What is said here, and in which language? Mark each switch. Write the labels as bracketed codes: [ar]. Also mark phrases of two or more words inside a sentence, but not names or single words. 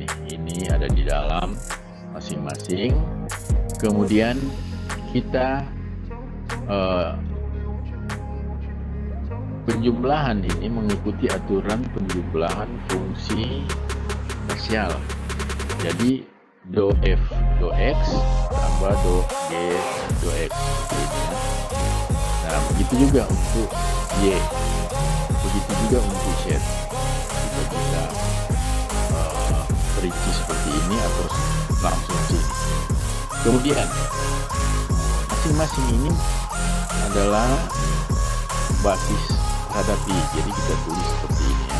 [id] Ini ada di dalam masing-masing. Kemudian kita penjumlahan ini mengikuti aturan penjumlahan fungsi spesial. Jadi do F do X tambah do G do X. Nah, begitu juga untuk Y, begitu juga untuk Z. Kita bisa perinci seperti ini atau langsung sini. Kemudian masing-masing ini adalah basis terhadap I, jadi kita tulis seperti ini ya.